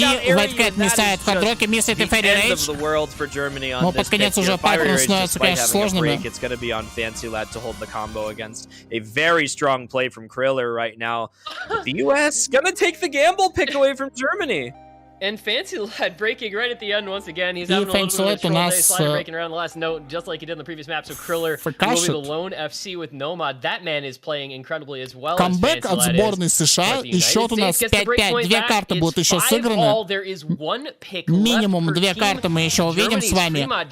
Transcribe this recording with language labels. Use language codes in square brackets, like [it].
[ru] И Вайткэт миссает в хардроке, миссит и Ферри Рейдж. Но под конец уже паттерн становится, конечно, сложными. [en] And Fancy Lad breaking right at the end once again. He's having a little bit of trouble slide breaking around the last note, just like he did in the previous map. So Kriller will be the lone FC with no mod. That man is playing incredibly as well. [ru] Камбэк от сборной США, и счет у нас 5-5. 2 карты будут еще сыграны. Минимум 2 карты мы еще увидим с вами.